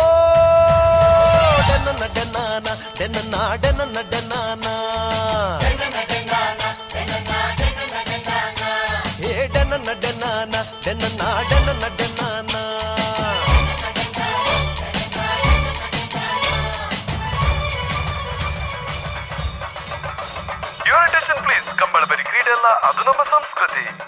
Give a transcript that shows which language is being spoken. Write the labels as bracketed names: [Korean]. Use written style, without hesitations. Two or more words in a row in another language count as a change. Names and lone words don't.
[English] ಡೆನ್ನ ಡೆನ್ನಾನ ಡೆನ್ನ ಡೆನ್ನ ಡೆನ್ನಾನ ಹೇ ಡೆನ್ನ ಡೆನ್ನಾನ ಡೆನ್ನ ಡೆನ್ನ ಡೆನ್ನಾನ Your attention please, [Kannada] ಕಂಬಳಬರಿ ಕ್ರೀಡೆಲ್ಲ ಅದು ನಮ್ಮ ಸಂಸ್ಕೃತಿ.